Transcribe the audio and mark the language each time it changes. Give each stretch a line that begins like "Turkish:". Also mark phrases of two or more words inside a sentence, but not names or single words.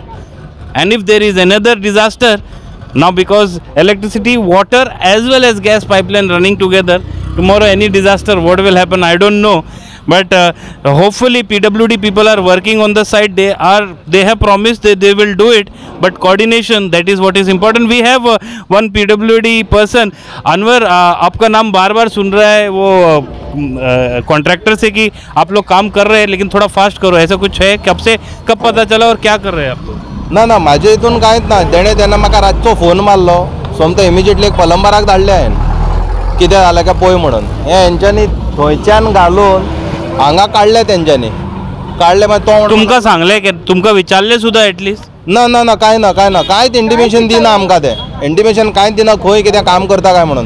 English: And if there is another disaster, now because electricity, water as well as gas pipeline running together, tomorrow any disaster, what will happen, I don't know. But hopefully PWD people are working on the side. They have promised that they will do it, but coordination, that is what is important. We have one PWD person, Anwar,
Hindi: आपका नाम बार बार सुन रहा है वो कॉन्ट्रैक्टर से कि आप लोग काम कर रहे हैं, लेकिन थोड़ा फास्ट करो, ऐसा कुछ है? कब पता चला और क्या कर रहे हैं आप लोग?
Konkani: ना म्हाजे हितून कांयच ना। तेणें म्हाका रातचो फोन मारलो, सोमतो इमिजिएटली एक प्लंबराक धाडले हांवें, कितें जालें काय पळय म्हणून। हे हेंच्यांनी थंयच्यान घालून हांगा काडले, तेंच्यांनी काडले। मागीर तो तुमकां सांगलें की तुमकां विचारलें सुद्दां एटलीस्ट? ना कांयच इंटिमेशन दिना आमकां, ते इंटिमेशन कांयच दिना खंय कितें काम करता काय म्हणून।